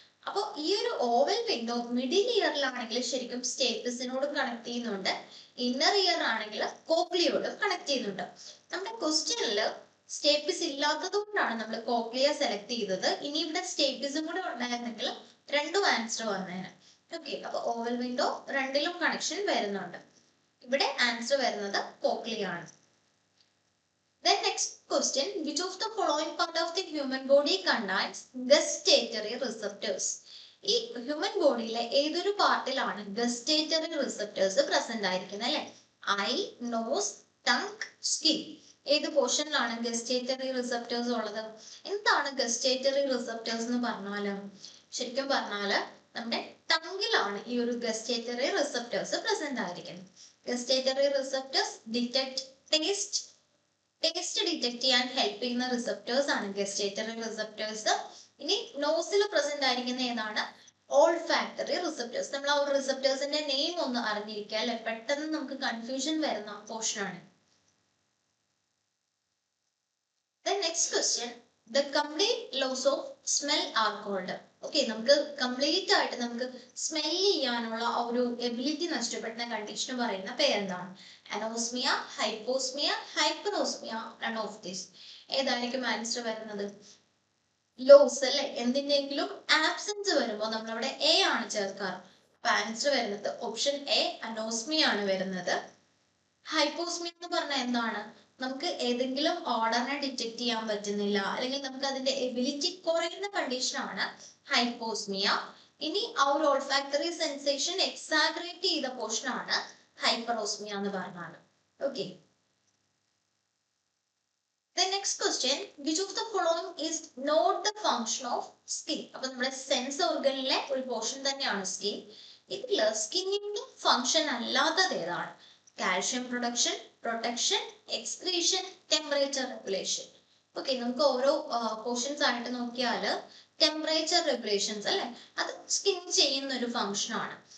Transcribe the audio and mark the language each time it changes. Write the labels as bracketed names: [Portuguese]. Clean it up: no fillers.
[Malayalam] അപ്പോൾ ഈ ഒരു ഓവൽ വിൻഡോ മിഡിൽ ഇയറിലാണെങ്കിൽ ശരിക്കും സ്റ്റേപ്പിസിനോടും കണക്ട് ചെയ്യുന്നുണ്ട്, ഇന്നർ ഇയർ ആണെങ്കിൽ കോക്ലിയോടും കണക്ട് ചെയ്യുന്നുണ്ട്. നമ്മുടെ ക്വസ്റ്റ്യനിൽ സ്റ്റേപ്പിസ് ഇല്ലാത്തത് കൊണ്ടാണ് നമ്മൾ കോക്ലിയ സെലക്ട് ചെയ്തത്. ഇനി ഇവിടെ സ്റ്റേപ്പിസും കൂടെ ഉണ്ടായിരുന്നെങ്കിൽ രണ്ടും ആൻസർ വന്നേനെ. ഓക്കെ, അപ്പൊ ഓവൽ വിൻഡോ രണ്ടിലും കണക്ഷൻ വരുന്നുണ്ട്. ഇവിടെ ആൻസർ വരുന്നത് കോക്ലിയ ആണ്. [English] Then next question, which of the following part of the human body contains gustatory receptors? [Malayalam] ഈ ഹ്യൂമൻ ബോഡിയിലെ ഏതൊരു പാർട്ടിലാണ് ഗസ്റ്റേറ്ററി റിസപ്റ്റേഴ്സ് പ്രസന്റ് ആയിരിക്കുന്നത് അല്ലെ? I, nose, tongue, skin. ഏത് പോർഷനിലാണ് ഗസ്റ്റേറ്ററി റിസപ്റ്റേഴ്സ് ഉള്ളത്? എന്താണ് ഗസ്റ്റേറ്ററി റിസപ്റ്റേഴ്സ് എന്ന് പറഞ്ഞാല്? ശരിക്കും പറഞ്ഞാല് നമ്മുടെ ടങ്ങിലാണ് ഈ ഒരു ഗസ്റ്റേറ്ററി റിസപ്റ്റേഴ്സ് പ്രസന്റ് ആയിരിക്കുന്നത്. Gustatory receptors detect taste detect ചെയ്യാൻ ഹെൽപ്പ് ചെയ്യുന്ന റിസപ്റ്റേഴ്സ് ആണ് ഗസ്റ്റേറ്ററി റിസപ്റ്റേഴ്സ്. ഇനി നോസിൽ പ്രസന്റ് ആയിരിക്കുന്ന ഏതാണ്? Olfactory receptors. നമ്മൾ ആ ഒരു റിസപ്റ്റേഴ്സിന്റെ നെയിം ഒന്ന് അറിഞ്ഞിരിക്കുക അല്ലെ, പെട്ടെന്ന് നമുക്ക് കൺഫ്യൂഷൻ വരുന്ന പോർഷൻ ആണ്. [English] Next question, the complete loss of smell are called. [Malayalam] Okay, നമുക്ക് കംപ്ലീറ്റ് ആയിട്ട് നമുക്ക് സ്മെൽ ചെയ്യാനുള്ള ആ ഒരു എബിലിറ്റി നഷ്ടപ്പെടുന്ന കണ്ടീഷൻ പറയുന്ന പേരെന്താണ്? [English] Anosmia, hyposmia, hyperosmia, none of this. [Malayalam] ഏതായിരിക്കും ആൻസർ വരുന്നത്? ലോസ് അല്ലെ. എന്തിന്റെങ്കിലും ആബ്സെൻസ് വരുമ്പോൾ നമ്മൾ അവിടെ എ ആണ് ചേർക്കാറ്. അപ്പൊ ആൻസർ വരുന്നത് ഓപ്ഷൻ എ, അനോസ്മിയ ആണ് വരുന്നത്. ഹൈപ്പോസ്മിയ എന്ന് പറഞ്ഞാൽ എന്താണ്? നമുക്ക് ഏതെങ്കിലും ഓർഡറിനെ ഡിറ്റക്ട് ചെയ്യാൻ പറ്റുന്നില്ല, അല്ലെങ്കിൽ നമുക്ക് അതിന്റെ എബിലിറ്റി കുറയുന്ന കണ്ടീഷൻ ആണ് ഹൈപ്പോസ്മിയ. ഇനി ആ ഒരു ഓൾഫാക്ടറി സെൻസേഷൻ എക്സാഗ്രേറ്റ് ചെയ്ത പോർഷൻ ആണ് ഹൈപ്പറോസ്മിയ എന്ന് പറഞ്ഞാൽ. Okay. [English] The next question, which of the following is not the function of skin? [Malayalam] അപ്പൊ നമ്മുടെ സെൻസ് ഓർഗനിലെ ഒരു പോർഷൻ തന്നെയാണ് സ്കിൻ. ഇതിൽ സ്കിന്നിന്റെ ഫംഗ്ഷൻ അല്ലാത്തത് ഏതാണ്? [English] Calcium production, protection, excretion, temperature regulation. [Malayalam] Okay, നമുക്ക് ഓരോ പോർഷൻസ് ആയിട്ട് നോക്കിയാൽ ടെമ്പറേച്ചർ റെഗുലേഷൻസ് അല്ലെ, അത് സ്കിൻ ചെയ്യുന്ന ഒരു ഫംഗ്ഷൻ ആണ്.